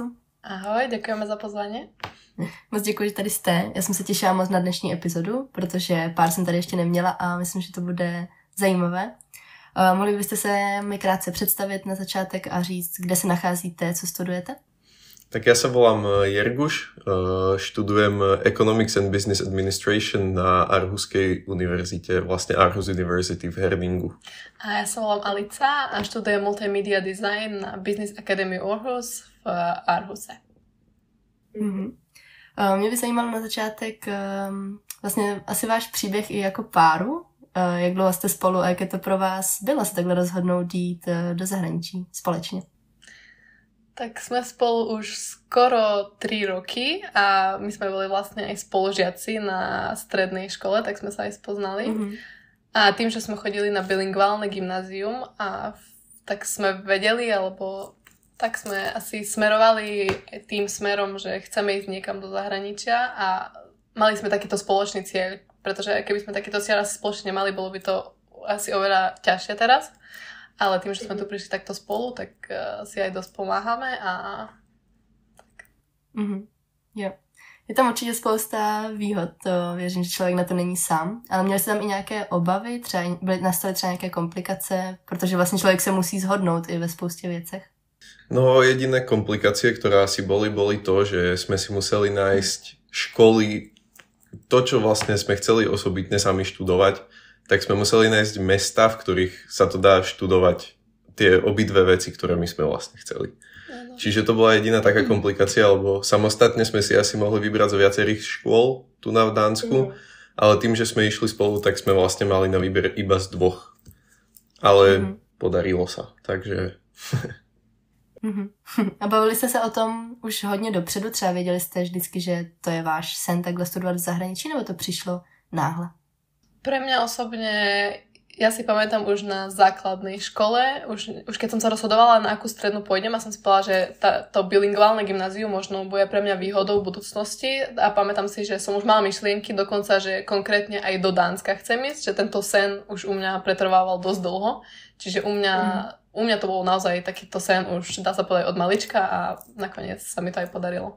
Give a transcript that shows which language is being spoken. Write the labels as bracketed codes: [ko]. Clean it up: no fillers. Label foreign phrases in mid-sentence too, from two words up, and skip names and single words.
[cs] Ahoj, děkujeme za pozvání. Moc děkuji, že tady jste. Já jsem se těšila moc na dnešní epizodu, protože pár jsem tady ještě neměla a myslím, že to bude zajímavé. Mohli byste se mi krátce představit na začátek a říct, kde se nacházíte, co studujete? [sk] Tak ja sa volám Jerguš, študujem [en] Economics and Business Administration [sk] na Aarhuskej univerzite, vlastne Aarhus University v Herningu. A ja sa volám Alica a študujem [en] Multimedia Design [sk] na Business Academy Aarhus v Aarhuse. [cs] Mě by zajímalo na začátek vlastně asi váš příběh i jako páru. Jak dlouho jste spolu a jak je to pro vás bylo se takhle rozhodnout jít do zahraničí společně? [sk] Tak sme spolu už skoro 3 roky a my sme boli vlastne aj spolužiaci na strednej škole, tak sme sa aj spoznali. A tým, že sme chodili na bilingválne gymnázium a tak sme vedeli, alebo tak sme asi smerovali tým smerom, že chceme ísť niekam do zahraničia a mali sme takýto spoločný cieľ, pretože keby sme takýto cieľ asi spoločne nemali, bolo by to asi oveľa ťažšie teraz. Ale tým, že sme tu prišli takto spolu, tak si aj dosť pomáhame a tak. [cs] Jo. Je tam určitě spousta výhod, to věřím, že člověk na to není sám. Ale měli jste tam i nějaké obavy, třeba nastaly třeba nějaké komplikace, protože vlastně člověk se musí zhodnout i ve spoustě věcech? [sk] No jediné komplikácie, ktoré asi boli to, že sme si museli nájsť školy, to, čo vlastne sme chceli osobitne sami študovať, tak sme museli nájsť mesta, v ktorých sa to dá študovať tie obidve veci, ktoré my sme vlastne chceli. [cs] Ano. [sk] Čiže to bola jediná taká komplikácia, lebo samostatne sme si asi mohli vybrať z viacerých škôl tu na v Dánsku, ale tým, že sme išli spolu, tak sme vlastne mali na výber iba z 2. Ale podarilo sa, takže... [cs] A bavili jste se o tom už hodně dopředu? Třeba věděli jste vždycky, že to je váš sen takhle studovat v zahraničí, nebo to přišlo náhle? [sk] Pre mňa osobne, ja si pamätám už na základnej škole, už keď som sa rozhodovala, na akú strednú pôjdem a som si povedala, že to bilingválne gymnázium možno bude pre mňa výhodou v budúcnosti a pamätám si, že som už mala myšlienky dokonca, že konkrétne aj do Dánska chcem ísť, že tento sen už u mňa pretrvával dosť dlho, čiže u mňa to bol naozaj takýto sen už dá sa povedať od malička a nakoniec sa mi to aj podarilo.